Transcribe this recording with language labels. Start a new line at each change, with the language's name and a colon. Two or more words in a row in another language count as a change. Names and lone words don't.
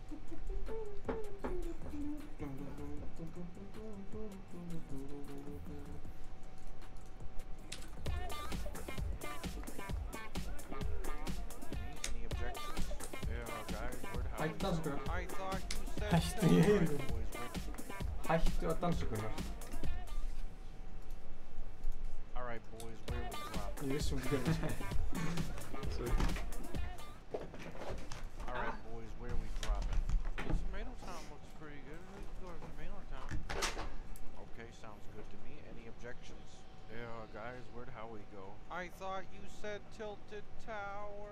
Icelandic: Hættu að dansa, Gunnar. Hættu í heyrðu. Hættu að dansa, Gunnar.
English: Alright boys, where we drop?
Icelandic: Ég vissi hún gerði það.
English: Alright boys, where we dropping? Tomato Town looks pretty good. Let's go to Tomato Town. Okay, sounds good to me. Any objections? Yeah, guys, where'd Howie go? I thought you said Tilted Tower.